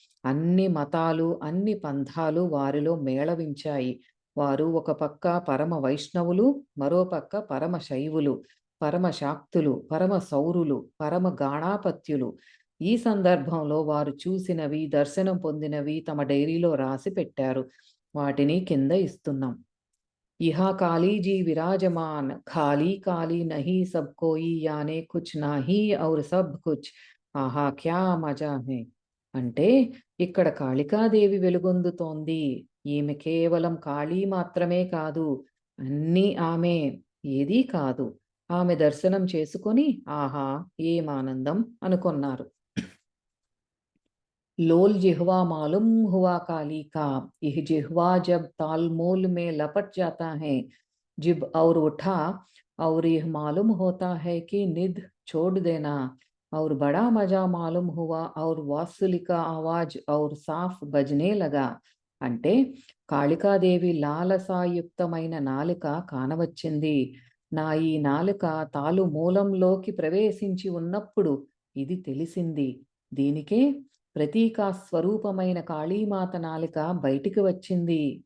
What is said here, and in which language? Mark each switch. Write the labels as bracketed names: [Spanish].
[Telugu] అన్ని మతాలు, అన్ని పంథాలు వారిలో మేళవించాయి. వారు ఒక పక్క పరమ వైష్ణవులు, మరో పక్క పరమ శైవులు, పరమ శాక్తులు, పరమ సౌరులు, పరమ గాణాపత్యులు. ఈ సందర్భంలో వారు చూసినవి, దర్శనం పొందినవి తమ డైరీలో రాసి పెట్టారు. వాటిని కింద ఇస్తున్నాం. [Hindi] यहाँ काली जी विराजमान, खाली काली नहीं सब कोई, याने कुछ नाही और सब कुछ, ఆహా క్యా మజా హై. [Telugu] అంటే ఇక్కడ కాళికాదేవి వెలుగొందుతోంది. ఈమె కేవలం కాళీ మాత్రమే కాదు, అన్నీ ఆమె, ఏదీ కాదు. ఆమె దర్శనం చేసుకొని ఆహా ఏం ఆనందం అనుకున్నారు. [Hindi] लोल जिह्वा मालूम हुआ काली का, यह जिह्वा जब तालमोल में लपट जाता है, जिब और उठा और यह मालूम होता है कि निध छोड़ देना, और बड़ा मजा मालूम हुआ और वात्सल्य का आवाज और साफ बजने लगा. [Telugu] అంటే కాళికాదేవి లాలసాయుక్తమైన నాలుక కానవచ్చింది. నా ఈ నాలుక తాలు మూలంలోకి ప్రవేశించి ఉన్నప్పుడు ఇది తెలిసింది. దీనికే ప్రతీకా స్వరూపమైన కాళీమాత నాలిక బయటికి వచ్చింది.